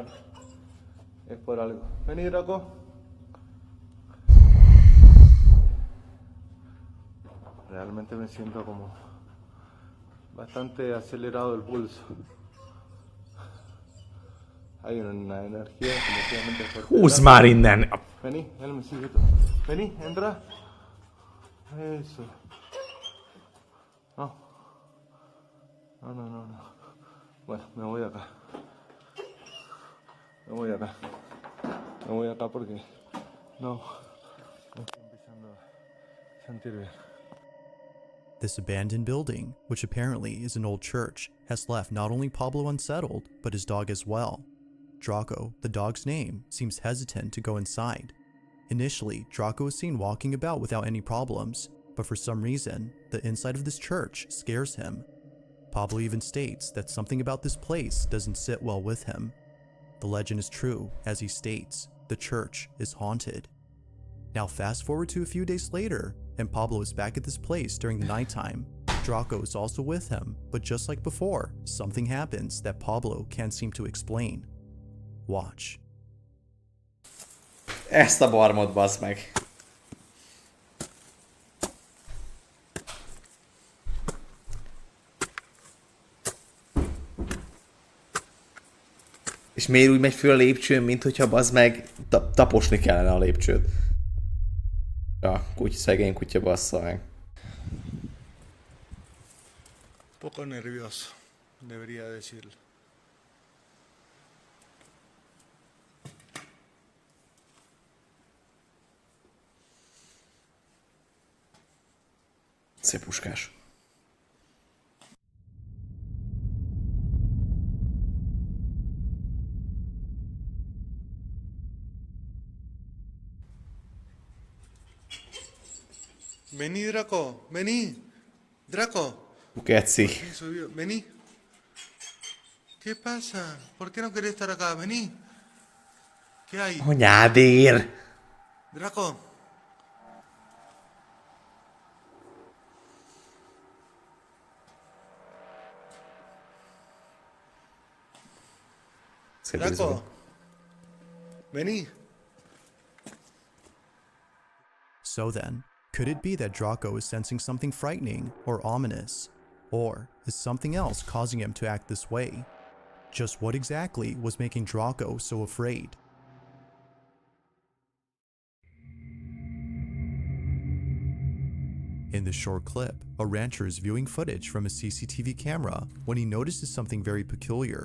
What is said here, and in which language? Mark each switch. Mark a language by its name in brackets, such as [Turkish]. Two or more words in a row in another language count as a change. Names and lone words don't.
[Spanish] Es por algo. Vení, Draco. Realmente me siento como bastante acelerado el pulso. Hay una energía definitivamente fuerte. [Hungarian] Húzd már innen! [Spanish] Vení, él me sigue todo. Vení, entra. Eso. No. No. Bueno, me voy acá. Me voy acá porque no estoy empezando a sentir bien. [English] This abandoned building, which apparently is an old church, has left not only Pablo unsettled, but his dog as well. Draco, the dog's name, seems hesitant to go inside. Initially, Draco is seen walking about without any problems, but for some reason, the inside of this church scares him. Pablo even states that something about this place doesn't sit well with him. The legend is true, as he states, the church is haunted. Now fast forward to a few days later, and Pablo is back at this place during the nighttime. Draco is also with him, but just like before, something happens that Pablo can't seem to explain. Watch. [Hungarian] Ezt a barmot, bassz meg. És miért úgy megy föl a lépcsőn, mint hogyha bazd meg taposni kellene a lépcsőt? Ja, szegény kutya bassza meg. [Spanish] Poco nervioso, debería decirlo. [Hungarian] Szép puskás. [Spanish] Vení, Draco, vení. Draco. [Hungarian] Geci. [Spanish] Vení. ¿Qué pasa? ¿Por qué no querés estar acá? Vení. ¿Qué hay? [Hungarian] Anyádér! Draco. Szép Draco. bizony. [Spanish] Vení. [English] So then, could it be that Draco is sensing something frightening or ominous? Or is something else causing him to act this way? Just what exactly was making Draco so afraid? In this short clip, a rancher is viewing footage from a CCTV camera when he notices something very peculiar.